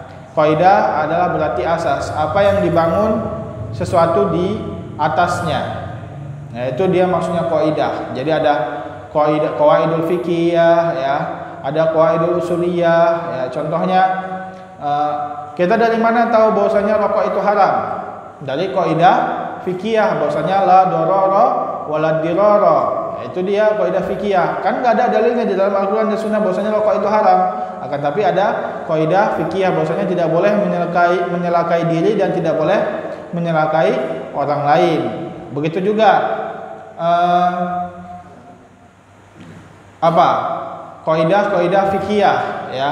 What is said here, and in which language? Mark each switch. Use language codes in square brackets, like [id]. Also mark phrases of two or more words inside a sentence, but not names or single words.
[id] Kaidah adalah berarti asas, apa yang dibangun sesuatu di atasnya. Nah, itu dia maksudnya kaidah. Jadi ada kaidah [ar] قواعد الفقهية, [id] ya, ada [ar] قواعد الأصولية, [id] ya. Contohnya kita dari mana tahu bahwasanya rokok itu haram? Dari kaidah fikih bahwasanya [ar] لا ضرر ولا ضرار. [id] Itu dia kaidah fikih. Kan enggak ada dalilnya di dalam Al-Qur'an dan Sunnah bahwasanya rokok itu haram. Akan tapi ada kaidah fikih bahwasanya tidak boleh menyelakai diri dan tidak boleh menyelakai orang lain. Begitu juga kaidah fikih, ya.